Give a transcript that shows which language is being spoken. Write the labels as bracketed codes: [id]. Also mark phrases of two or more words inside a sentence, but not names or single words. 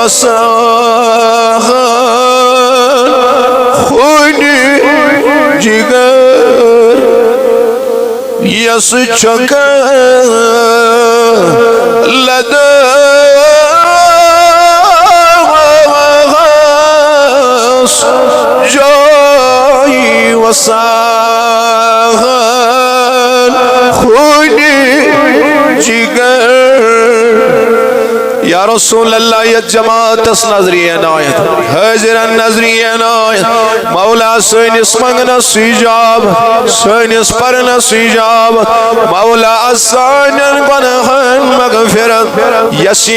[ks] وساخن خونی جگر یس چھک لدس جوی وساخن خونی جگر [ar] یا رسول اللہ [ks] یہ جماعت اس نظرین آیت حاضرن نظرین آیت مولا سینس منگنس ایجاب سینس پرنس ایجاب مولا سینن گناہن مغفرت یسی